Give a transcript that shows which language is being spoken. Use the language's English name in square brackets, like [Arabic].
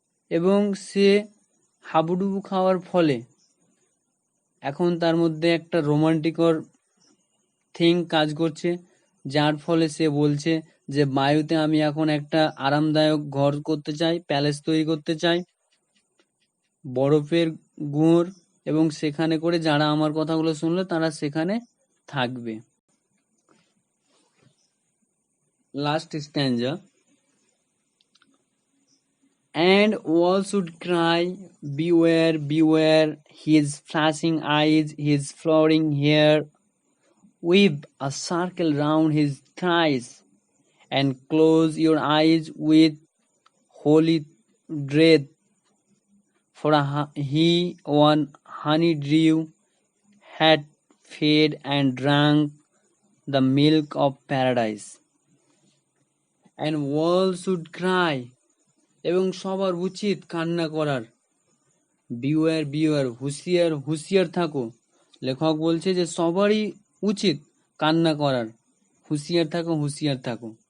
[Bangla] এবং সে হাবুডুবু খাওয়ার ফলে এখন তার মধ্যে একটা রোমান্টিকর থিং কাজ করছে, যার ফলে সে বলছে যে বায়ুতে আমি এখন একটা আরামদায়ক ঘর করতে চাই, প্যালেস তৈরি করতে চাই বরফের গুঁড়োর, এবং সেখানে করে যারা আমার কথাগুলো শুনলো তারা সেখানে থাকবে। [English] Last stanza, and all should cry, beware, beware, his flashing eyes, his flowing hair, weave a circle round his thighs, and close your eyes with holy dread, for he on honey dew had fed and drank the milk of paradise. And all should cry, [Bangla] এবং সবার উচিত কান্না করার। Beware beware, হুঁশিয়ার হুঁশিয়ার থাকো, লেখক বলছে যে সবারই উচিত কান্না করার, হুঁশিয়ার থাকো হুঁশিয়ার থাকো।